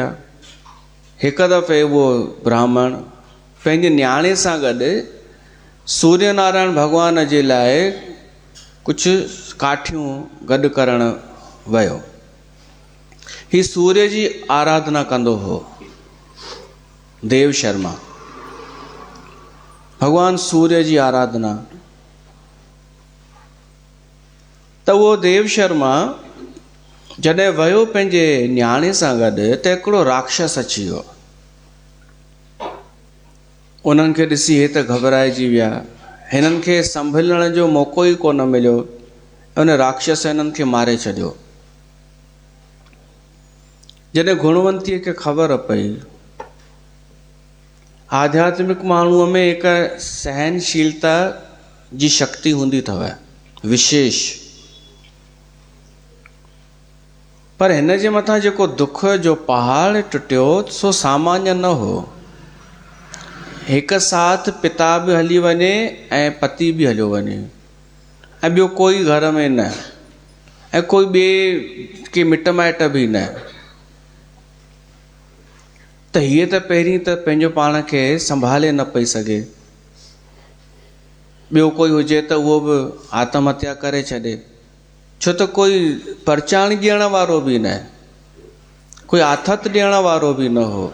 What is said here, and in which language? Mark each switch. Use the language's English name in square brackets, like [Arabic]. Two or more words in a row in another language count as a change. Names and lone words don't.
[Sindhi] हिकु दफ़े उहो ब्राह्मण पंहिंजे न्याणे सां गॾु सूर्य नारायण भॻवान जे लाइ कुझु काठियूं गॾु करणु वियो। ही सूर्य जी आराधना कंदो हो, देव शर्मा, भगवान सूर्य जी आराधना। त उहो देव शर्मा जॾहिं वियो पंहिंजे न्याणे सां गॾु त हिकिड़ो राक्षस अची वियो। उन्हनि खे ॾिसी हे त घबराइजी विया, हिननि खे संभलण जो मौक़ो ई कोन मिलियो। उन राक्षस हिननि खे मारे छॾियो। जॾहिं गुणवंतीअ खे ख़बर पई, आध्यात्मिक माण्हूअ में हिकु सहनशीलता जी शक्ति हूंदी अथव विशेष, पर हिन जे मथां जेको दुख जो पहाड़ टुटियो सो सामान्य न हो। हिकु साथ पिता बि हली वञे ऐं पति बि हलियो वञे ऐं ॿियो कोई घर में न, ऐं कोई ॿिए के मिट माइट बि न। त हीअ त पहिरीं त पंहिंजो पाण खे संभाले न पई सघे। ॿियो कोई हुजे त उहो बि आत्महत्या करे छॾे, छो त कोई परचाणी ॾियण वारो बि न, कोई आथत ॾियण वारो बि न हो।